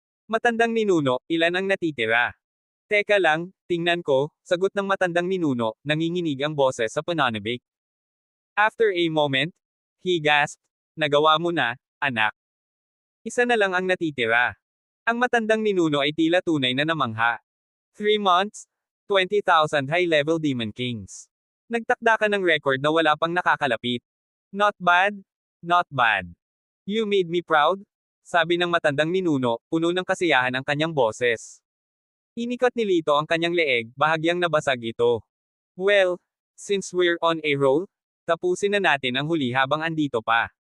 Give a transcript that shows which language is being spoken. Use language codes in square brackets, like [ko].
[tl] Matandang ninuno, ilan ang natitira? Teka lang, tingnan ko, sagot ng matandang ninuno, nanginginig ang boses sa pananabik. [en] After a moment, he gasped, [tl] nagawa mo na, anak. Isa na lang ang natitira. Ang matandang ninuno ay tila tunay na namangha. [en] 3 months, 20,000 high-level Demon Kings. [tl] Nagtakda ka ng record na wala pang nakakalapit. [en] Not bad? Not bad. You made me proud? [tl] Sabi ng matandang ninuno, puno ng kasiyahan ang kanyang boses. Inikot ni Lito ang kanyang leeg, bahagyang nabasag ito. [en] Well, since we're on a roll, [tl] tapusin na natin ang huli habang andito pa.